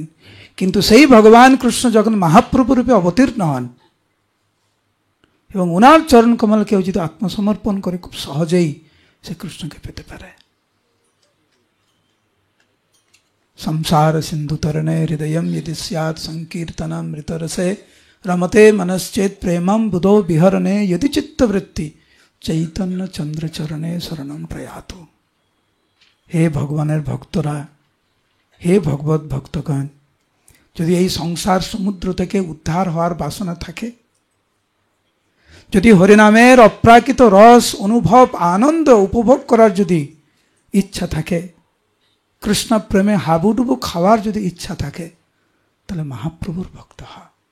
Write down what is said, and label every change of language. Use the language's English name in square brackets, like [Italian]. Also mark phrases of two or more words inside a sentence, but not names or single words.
[Bangla] কিন্তু সেই ভগবান কৃষ্ণ যখন মহাপ্রভু রূপে অবতীর্ণ হন এবং ওনার চরণ কমল কেউ যদি আত্মসমর্পণ করে, খুব সহজেই সে কৃষ্ণকে পেতে পারে। [Sanskrit] সংসার সিন্ধু তরণে হৃদয়ম यदि स्यात् संकीर्तनामृत रसे रमते मनश्चेत प्रेमम बुधो विहरणे यदि चित्तवृत्ति चैतन्य चंद्र चरणे शरणम प्रयातु। [Bangla] হে ভগবানের ভক্তরা, হে ভগবত ভক্তগণ, যদি এই সংসার সমুদ্র থেকে উদ্ধার হওয়ার বাসনা থাকে, যদি হরিনামের অপ্রাকৃত রস অনুভব আনন্দ উপভোগ করার যদি ইচ্ছা থাকে, কৃষ্ণ প্রেমে হাবুডুবু খাওয়ার যদি ইচ্ছা থাকে, তাহলে মহাপ্রভুর ভক্ত হয়।